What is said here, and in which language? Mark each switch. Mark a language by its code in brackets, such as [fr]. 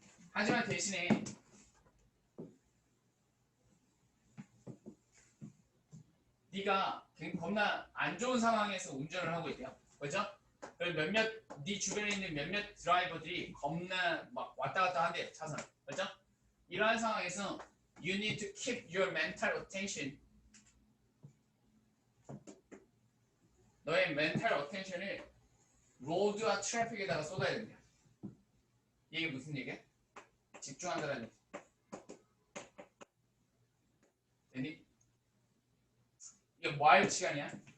[ko] 하지만 대신에 네가 겁나 안 좋은 상황에서 운전을 하고 있대요. 그렇죠? 네 주변에 있는 몇몇 드라이버들이 겁나 막 왔다 갔다 한대요. 차선. 그렇죠? 이러한 상황에서 [en] you need to keep your mental attention. [ko] 너의 [en] mental attention [ko] 을 로드와 트래픽에다가 쏟아야 됩니다. 이게 무슨 얘기야? 집중한다는 얘기. 되니? 이게 뭐 할 시간이야?